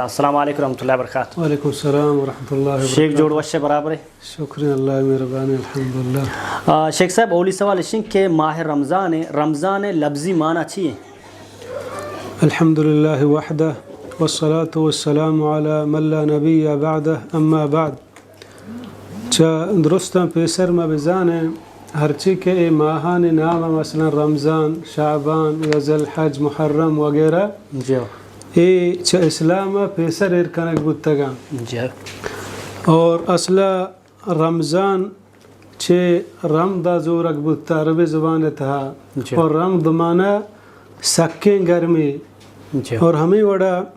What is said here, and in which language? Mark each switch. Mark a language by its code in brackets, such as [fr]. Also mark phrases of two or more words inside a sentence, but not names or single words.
[ar] السلام علیکم ورحمۃ اللہ وبرکاتہ. وعلیکم السلام ورحمۃ اللہ وبرکاتہ. [bal] شیخ جوڑ وش برابر ہے. شکریہ اللہ مہربانی الحمدللہ. شیخ صاحب اولی سوال اس کہ ماہ رمضان لفظی معنی اچھی ہے. [ar] الحمدللہ وحدہ والصلاة والسلام على من لا نبی بعدہ اما بعد. [bal] درستاں پیسر میں بزانے ہرچی کے اے ماہان نام مثلا رمضان شعبان یا ذی الحج محرم وغیرہ اے اسلام پیسر ارکنک بودتگا اور اصلا رمضان رمضا زورک بودتا عربی زبان تھا اور رمض مانا سکیں گرمی اور ہمیں وڑا